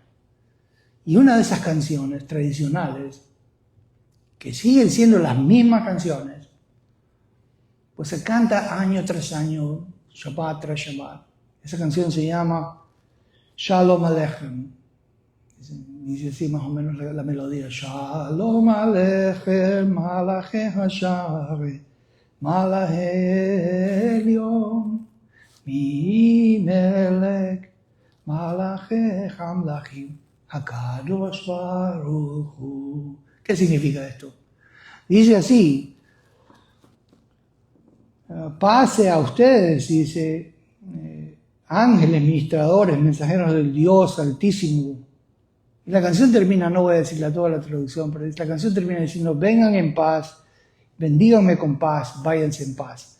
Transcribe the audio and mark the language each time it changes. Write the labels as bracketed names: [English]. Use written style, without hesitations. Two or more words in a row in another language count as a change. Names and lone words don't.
[Spanish] Y una de esas canciones tradicionales, que siguen siendo las mismas canciones, pues se canta año tras año, Shabbat tras Shabbat. Esa canción se llama Shalom Aleichem. Dice así más o menos la melodía. [Hebrew] שלום עליכם, מלאכי השרת, מלאכי עליון, מי מלך, מלאכי המלכים, הקדוש ברוך הוא. [Spanish] ¿Qué significa esto? Dice así, pase a ustedes, dice, ángeles, ministradores, mensajeros del Dios Altísimo. Y la canción termina, no voy a decirla toda la traducción, pero la canción termina diciendo, vengan en paz, bendíganme con paz, váyanse en paz.